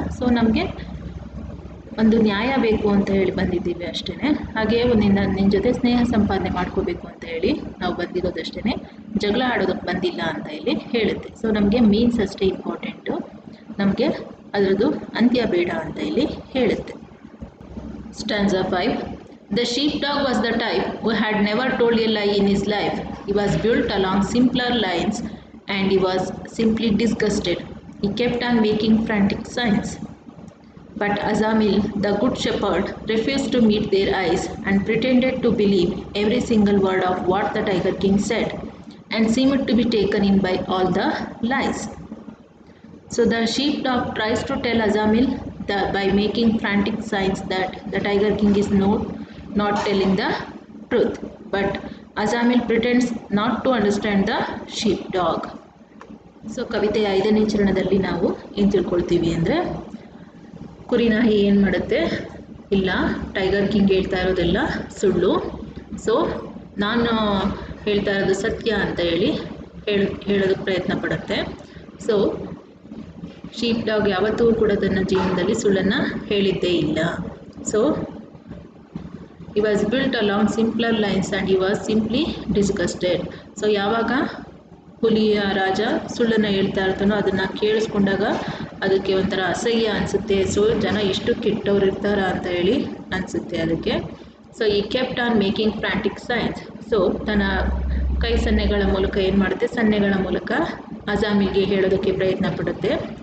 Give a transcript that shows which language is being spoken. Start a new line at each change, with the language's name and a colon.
Kannada: So ನಮಗೆ ಒಂದು ನ್ಯಾಯ ಬೇಕು ಅಂತ ಹೇಳಿ ಬಂದಿದ್ದೀವಿ ಅಷ್ಟೇ. ಹಾಗೆ ನಿನ್ನ ಜೊತೆ ಸ್ನೇಹ ಸಂಪಾದನೆ ಮಾಡ್ಕೋಬೇಕು ಅಂತ ಹೇಳಿ ನಾವು ಬಂದಿರೋದಷ್ಟೇ, ಜಗಳ ಆಡೋದಕ್ಕೆ ಬಂದಿಲ್ಲ ಅಂತ ಇಲ್ಲಿ ಹೇಳುತ್ತೆ. ಸೊ ನಮಗೆ ಮೀನ್ಸ್ ಅಷ್ಟೇ ಇಂಪಾರ್ಟೆಂಟು, ನಮಗೆ ಅದರದ್ದು ಅಂತ್ಯ ಬೇಡ ಅಂತ ಇಲ್ಲಿ ಹೇಳುತ್ತೆ.
English: Stanza 5. The sheepdog was the type who had never told a lie in his life. He was built along simpler lines and he was simply disgusted. He kept on making frantic signs. But Ajamil, the good shepherd, refused to meet their eyes and pretended to believe every single word of what the Tiger King said and seemed to be taken in by all the lies. So the sheepdog tries to tell Ajamil that by making frantic signs that the Tiger King is not telling the truth, but Ajamil pretends not to understand the sheepdog.
Kannada: So ಕವಿತೆಯ 5ನೇ ಚರಣದಲ್ಲಿ ನಾವು ಏನು ತಿಳ್ಕೊಳ್ತೀವಿ ಅಂದರೆ, ಕುರಿನಾಯಿ ಏನು ಮಾಡುತ್ತೆ, ಇಲ್ಲ tiger king ಹೇಳ್ತಾ ಇರೋದೆಲ್ಲ ಸುಳ್ಳು, ಸೊ ನಾನು ಹೇಳ್ತಾ ಇರೋದು ಸತ್ಯ ಅಂತ ಹೇಳಿ ಹೇಳೋದಕ್ಕೆ ಪ್ರಯತ್ನ ಪಡುತ್ತೆ. ಸೊ ಶೀಪ್ ಡಾಗ್ ಯಾವತ್ತೂ ಕೂಡ ತನ್ನ ಜೀವನದಲ್ಲಿ ಸುಳ್ಳನ್ನು ಹೇಳಿದ್ದೇ ಇಲ್ಲ.
English: So he was built along simpler lines and he was simply disgusted.
Kannada: So ಯಾವಾಗ ಹುಲಿಯ ರಾಜ ಸುಳ್ಳನ್ನು ಹೇಳ್ತಾ ಇರ್ತಾನೋ ಅದನ್ನು ಕೇಳಿಸ್ಕೊಂಡಾಗ ಅದಕ್ಕೆ ಒಂಥರ ಅಸಹ್ಯ ಅನಿಸುತ್ತೆ. ಸೊ ಜನ ಎಷ್ಟು ಕೆಟ್ಟವ್ರು ಇರ್ತಾರ ಅಂತ ಹೇಳಿ ಅನಿಸುತ್ತೆ ಅದಕ್ಕೆ. ಸೊ
English: ಈ kept on making frantic signs.
Kannada: So ತನ್ನ ಕೈ ಸನ್ನೆಗಳ ಮೂಲಕ ಏನು ಮಾಡುತ್ತೆ, ಸನ್ನೆಗಳ ಮೂಲಕ ಅಜಾಮಿಲ್ಗೆ ಹೇಳೋದಕ್ಕೆ ಪ್ರಯತ್ನ ಪಡುತ್ತೆ.